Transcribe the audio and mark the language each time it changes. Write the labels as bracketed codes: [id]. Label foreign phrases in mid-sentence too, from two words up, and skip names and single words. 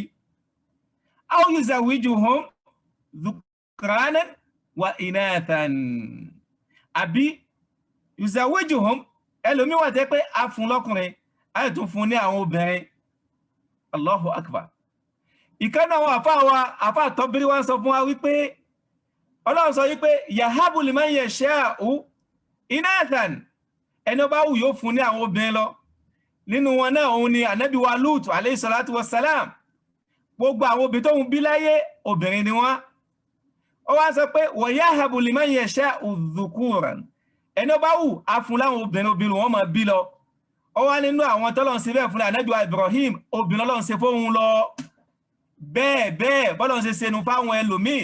[ar] أو يزوجهم ذكرانا وإناثا [yo] àbí yuzawijuhum ẹlòmíì wà tẹ́ pé a fún lọ́kùnrin a yẹ tún fún ní àwọn obìnrin. [ar] الله أكبر. [yo] ìkànnì àwọn àfáà tọ́bírí wá sọ fún wa wípé Ọlọ́run sọ wípé [ar] يهب لمن يشاء إناثا [yo] ẹni ó bá wù yóò fún ní àwọn obìnrin lọ nínú wọn náà òun ni ànábì wa Lúùtù [ar] عليه الصلاة والسلام [yo] gbogbo àwọn obìnrin tó ń bí láyé obìnrin ni wọ́n. ó wá sọ pé [ar] ويهب لمن يشاء ذكورا [yo] ẹni ó bá wù á fún láwọn obìnrin wọn máa bí lọ. ó wá nínú àwọn tọ́lọ́run ṣe bẹ́ẹ̀ fún ànábì wa Ibrahim obìnrin Ọlọ́run ṣe fóun lọ bẹ́ẹ̀ bọ́lọ́run ṣe ṣẹnu fáwọn ẹlòmíì.